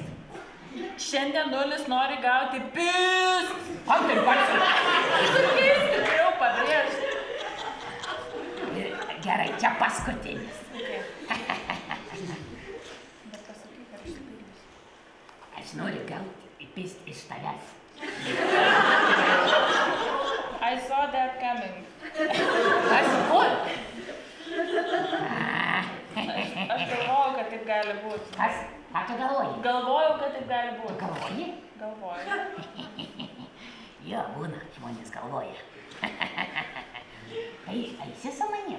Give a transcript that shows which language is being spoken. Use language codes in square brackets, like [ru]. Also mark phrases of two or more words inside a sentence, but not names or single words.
[lt] Šiandien nulis nori gauti pist. Kam taip garsiai? Stipriau pabrėžti. Gerai, čia paskutinis. Okay. Bet pasakyk, ar išsipildys. Aš noriu gauti pist iš tavęs. [en] I saw that coming. [lt] Kas kur? Aš galvojau, kad taip gali būti. Ką tu galvoji? Galvojau, kad taip gali Tu būti. galvoji? Galvojau. Jo, būna, žmonės galvoja. Tai eisi su manim?